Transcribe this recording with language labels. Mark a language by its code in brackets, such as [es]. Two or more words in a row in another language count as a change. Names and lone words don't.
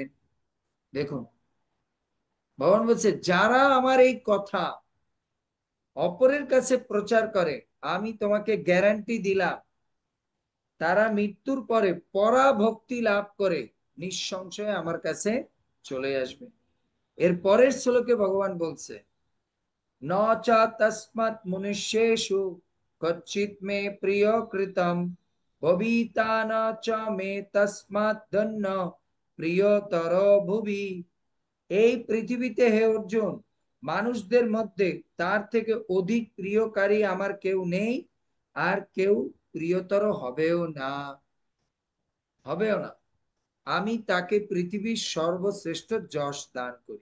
[bn] দেখুন, ভগবান বলছে যারা আমার এই কথা অপরের কাছে প্রচার করে, আমি তোমাকে গ্যারান্টি দিলাম তারা মৃত্যুর পরে পরাভক্তি লাভ করে নিঃসংশয়ে আমার কাছে চলে আসবে। এর পরের শ্লোকে ভগবান বলছে, [sa] ন চ তস্মাৎ মনুষ্যেষু কচ্চিৎ মে প্রিয় কৃতম ভবিতা ন চ মে তস্মাৎ ধন্য প্রিয়তর ভুবি। [bn] এই পৃথিবীতে হে অর্জুন, মানুষদের মধ্যে তার থেকে অধিক প্রিয়কারী আমার কেউ নেই, আর কেউ প্রিয়তর হবেও না, হবেও না। আমি তাকে পৃথিবীর সর্বশ্রেষ্ঠ যশ দান করি।